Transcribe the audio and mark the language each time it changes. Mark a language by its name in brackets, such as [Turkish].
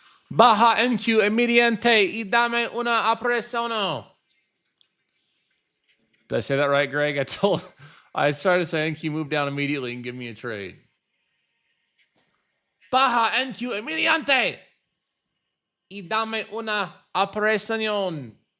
[Spanish] Baja NQ immediente y dame una operación. [English] Did I say that right, Greg? I tried to say NQ move down immediately and give me a trade. [Spanish] Baja NQ immediante y dame una operación.